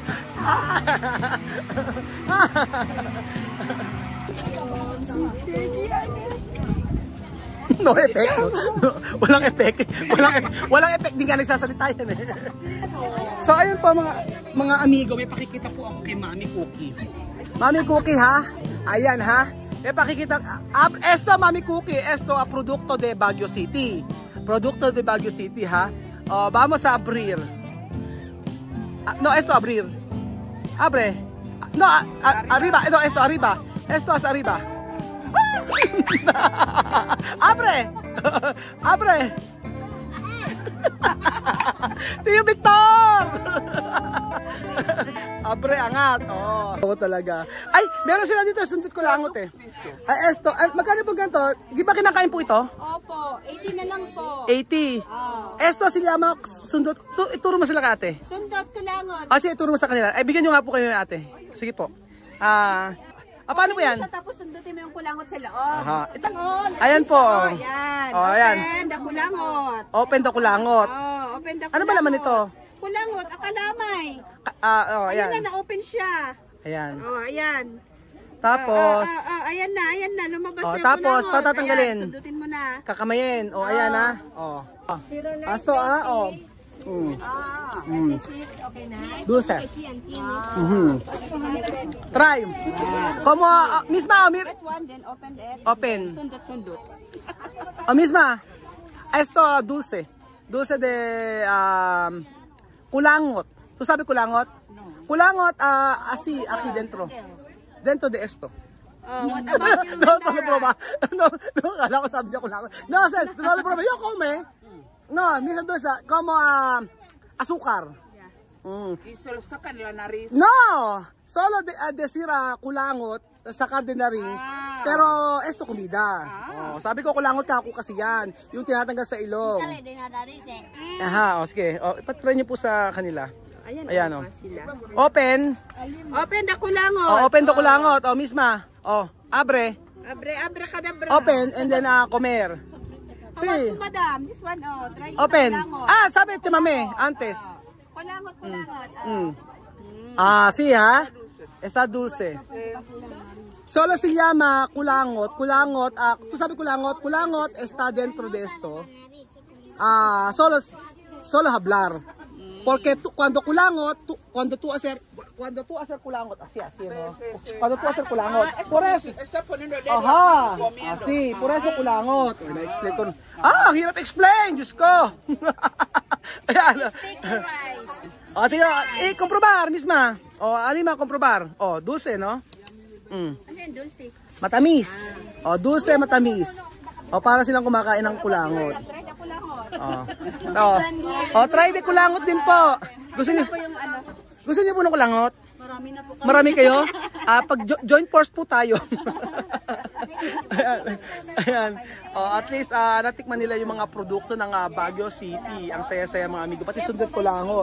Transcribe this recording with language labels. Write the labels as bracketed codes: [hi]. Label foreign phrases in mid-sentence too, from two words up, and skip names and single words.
[en] No effect. [tl] No, walang effect. Walang effect din ka nagsasalita yan eh. So ayun po mga amigo, may pakikita po ako kay Mami Cookie. Mami Cookie ha? Ayan ha? May pakikita. [es] Esto Mami Cookie, esto a producto de Baguio City. Producto de Baguio City ha? Vamos a abrir. No, esto abrir. Abre. No, arriba. No, esto arriba. Esto es arriba. Abre! Abre! Tiyo Victor! Abre, [tl] angat. Oh, ako talaga. Ay, meron sila dito. Sundot ko langot eh. Ay, esto. Magkano po ganito? Di ba kinakain po ito? Opo, 80 na lang po. 80. Esto sila mga sundot. Ituro mo sila ka ate. Sundot ko langot. Sige, ituro mo sa kanila. Ay, bigyan nyo nga po kayo ate. Sige po. Paano po yan? Tapos sundutin mo yung kulangot sa loob. Aha. Ayan po. Ayan. Ayan. [en] Open the kulangot. Open the kulangot. Open the kulangot. [tl] Ano ba laman ito? Kulangot, akalamay. Ayan. Ayan na, na-open siya. Ayan. Ayan. Tapos, ayan na, lumabas na yung tapos, kulangot. patatanggalin. Ayan, sundutin mo na. Kakamayin. Ayan na. Asto Mm. 36, okay na? [es] Dulce. Try. Como, misma, [en] That one, then open it. Open. [tl] Sundot. [es] Misma. Esto, dulce. Dulce de kulangot. ¿Tú sabes kulangot? Kulangot, así, aquí dentro. Dentro de esto. [en] What about you? [es] No, solo broma. No, [tl] kala ko sabi niya kulangot. [es] No, solo broma. Yo come. No, [tl] minsan doon sa, [es] como azúcar. Y solo sacan la nariz. No, solo decir kulangot, sacar de nariz. Pero esto comida. [tl] Sabi ko kulangot ka ako kasi yan. Yung tinatanggal sa ilong. Aha, sige. Ipatry niyo po sa kanila. Ayan o. Open. [en] Open the kulangot. Open the kulangot. [es] Misma. Abre. Abre kadabra. [en] Open and then comer. [es] Sí. [en] Madam, this one, try Open. [tl] Sabi chamame, [es] antes. [tl] Kulangot. [es] Sí, ha? Está dulce. Solo se llama kulangot. Kulangot, tú sabes kulangot? Kulangot está dentro de esto. Solo hablar. Porque cuando kulangot, cuando tú hacer kulangot, así, ¿no? Cuando tú hacer kulangot, por eso. Ajá, así, por eso kulangot. [tl] Na-explain ko. Hirap explain, Diyos ko. Ayan. Tingnan, [es] comprobar, misma. Alima, comprobar. Dulce, no? [tl] Ano yung dulce? Matamis. Dulce, matamis. Para silang kumakain ng kulangot. [en] Try the kulangot. Try the kulangot [tl] din po. Gusto niyo po ng kulangot? Marami na po. Marami kayo? Pag [en] joint force [tl] po tayo. Ayan. At least natikman nila yung mga produkto ng Baguio City. Ang saya-saya mga amigo. Pati sundot kulangot.